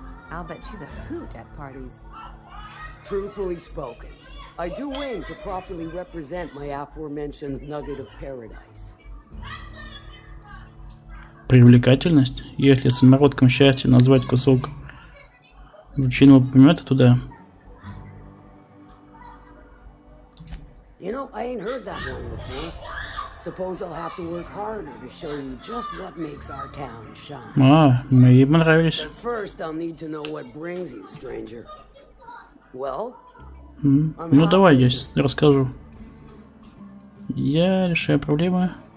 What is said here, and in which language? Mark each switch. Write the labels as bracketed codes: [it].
[en] I'll bet she's a hoot at parties. Truthfully spoken, I do aim to properly represent my aforementioned nugget of paradise. [ru] Привлекательность? Если самородком счастья назвать кусок вручиного помета туда. [en] You know, I ain't heard that one before. Suppose I'll have to work harder to show you just what makes our town shine. [ru] Мне понравились. [en] But first, I'll need to know what brings you, stranger. Well, [ru] ну давай я расскажу. Я решаю проблемы.